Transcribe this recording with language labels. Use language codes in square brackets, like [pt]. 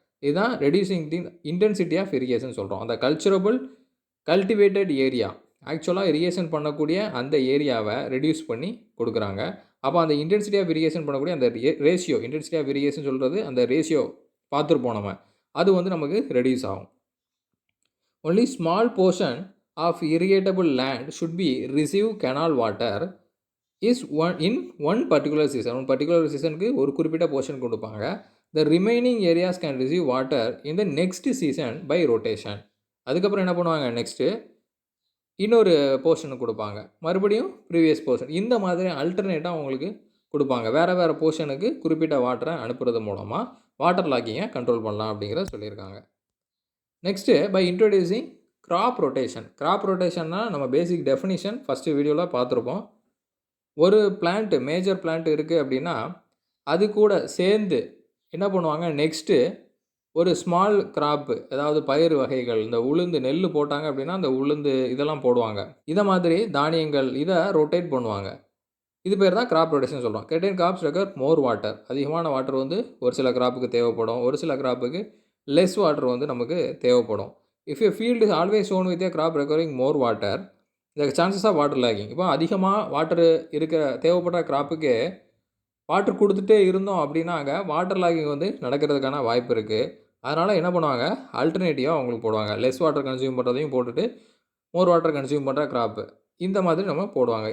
[ta] இதுதான் [en] reducing the intensity of irrigation [ta] சொல்கிறோம். அந்த கல்டிவேட்டட் ஏரியா ஆக்சுவலாக இரிகேஷன் பண்ணக்கூடிய அந்த ஏரியாவை ரெடியூஸ் பண்ணி கொடுக்குறாங்க. அப்போ அந்த இன்டென்சிட்டி ஆஃப் இரிகேஷன் பண்ணக்கூடிய அந்த ரேஷியோ, இன்டென்சிட்டி ஆஃப் இரிகேஷன் சொல்கிறது அந்த ரேஷியோ பார்த்துருப்போம் நம்ம, அது வந்து நமக்கு ரெடியூஸ் ஆகும். [en] Only small portion of irrigatable land should be receive canal water is one particular season. [ta] ஒரு பர்டிகுலர் சீசனுக்கு ஒரு குறிப்பிட்ட போர்ஷன் கொடுப்பாங்க. [en] The remaining areas can receive water in the next season by rotation. [ta] அதுக்கப்புறம் என்ன பண்ணுவாங்க, நெக்ஸ்ட்டு இன்னொரு போர்ஷனுக்கு கொடுப்பாங்க, மறுபடியும் ப்ரீவியஸ் போர்ஷன். இந்த மாதிரி அல்டர்னேட்டாக அவங்களுக்கு கொடுப்பாங்க. வேறு வேறு போர்ஷனுக்கு குறிப்பிட்ட வாட்டரை அனுப்புறது மூலமாக வாட்டர் லாகிங்கை கண்ட்ரோல் பண்ணலாம் அப்படிங்கிறத சொல்லியிருக்காங்க. [en] Next by introducing crop rotation. [ta] Graph ரொட்டேஷன்னா நம்ம பேசிக் டெஃபினிஷன் ஃபஸ்ட்டு வீடியோவில் பார்த்துருப்போம். ஒரு பிளான்ட்டு, மேஜர் பிளான்ட் இருக்குது அப்படின்னா அது கூட சேர்ந்து என்ன பண்ணுவாங்க, நெக்ஸ்ட்டு ஒரு ஸ்மால் கிராப்பு, அதாவது பயிர் வகைகள், இந்த உளுந்து, நெல் போட்டாங்க அப்படின்னா அந்த உளுந்து இதெல்லாம் போடுவாங்க. இதை மாதிரி தானியங்கள் இதை ரொட்டேட் பண்ணுவாங்க. இது பேர் தான் கிராப் ரொட்டேஷன் சொல்கிறோம். [en] certain crops require more water. [ta] அதிகமான வாட்டர் வந்து ஒரு சில கிராப்புக்கு தேவைப்படும், ஒரு சில கிராப்புக்கு லெஸ் வாட்டர் வந்து நமக்கு தேவைப்படும். [en] If a field is always sown with a crop requiring more water, the chances of water lagging. [ta] இப்போ அதிகமாக வாட்டர் இருக்கிற தேவைப்படுற கிராப்புக்கு வாட்டர் கொடுத்துட்டே இருந்தோம் அப்படின்னாங்க வாட்டர் லாகிங் வந்து நடக்கிறதுக்கான வாய்ப்பு இருக்குது. அதனால் என்ன பண்ணுவாங்க, அல்டர்னேட்டிவாக அவங்களுக்கு போடுவாங்க. லெஸ் வாட்டர் கன்சியூம் பண்ணுறதையும் போட்டுட்டு மோர் வாட்டர் கன்சியூம் பண்ணுற கிராப்பு இந்த மாதிரி நம்ம போடுவாங்க.